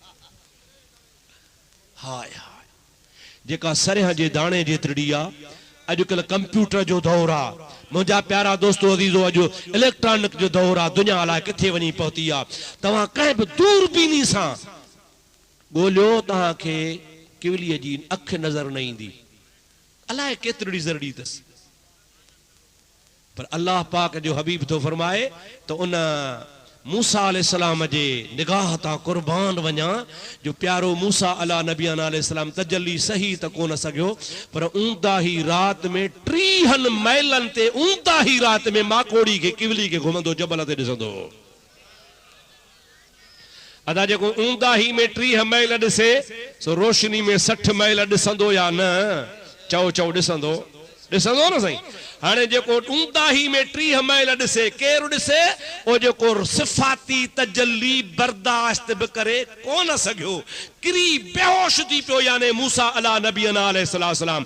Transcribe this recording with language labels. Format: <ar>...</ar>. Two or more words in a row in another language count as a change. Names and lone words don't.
<sd>हाय हाय जेका सरह जे दाणे जेतिरी आहे अॼुकल्ह कंप्यूटर जो दौर आहे मुंहिंजा प्यारा दोस्तो अज़ीज़ो अॼु इलेक्ट्रॉनिक जो दौर आहे दुनिया अलाए किथे वञी पहुती आहे तव्हां कंहिं बि दूरबीनी सां ॻोल्हियो तव्हांखे किवलीअ जी अखि नज़र न ईंदी अलाए केतिरी ज़रड़ी अथसि पर अल्लाह पाक जो हबीब थो फरमाए त उन मूसा अलैहिस्सलाम जे निगाह तां कुर्बान वञा जो प्यारो मूसा</sd> <ar>على نبينا عليه السلام</ar> <sd>तजल्ली सही त कोन सघियो पर ऊंदा ही रात में 30 मैलन ते ऊंदा ही रात में माकोड़ी के किवली के घुमंदो जबल ते ॾिसंदो अदा जेको ऊंदा ही में 30 मैल ॾिसे सो रोशनी में 60 मैल ॾिसंदो या न चओ चओ ॾिसंदो न सही हाणे जेको ऊंदा ही में 30 मैल ॾिसे केरु ॾिसे ओ जेको सिफ़ाती तजल्ली बर्दाश्त बि करे कोन सघियो किरी बेहोश थी पियो यानी मूसा</sd> <ar>على نبينا عليه السلام</ar>